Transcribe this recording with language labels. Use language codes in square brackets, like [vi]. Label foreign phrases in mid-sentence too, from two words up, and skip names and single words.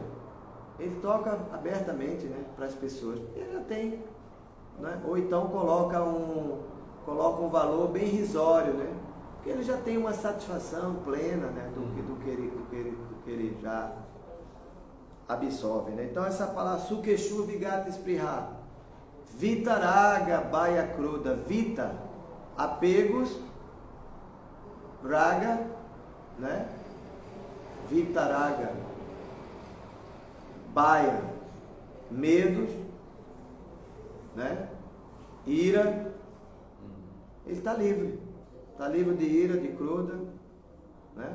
[pt] Ele toca abertamente, né, para as pessoas. Ele já tem, né? Ou então coloca um valor bem irrisório, né? Porque ele já tem uma satisfação plena, né, do que ele já absorve, né? Então essa palavra [sa] Sukeshu Vigata Spriha, Vitaraga Baya Kruda, Vita, [pt] apegos, Raga, né? [sa] Vitaraga, Baya, [pt] medos, né? Ira, ele está livre de ira, de Kruda, né?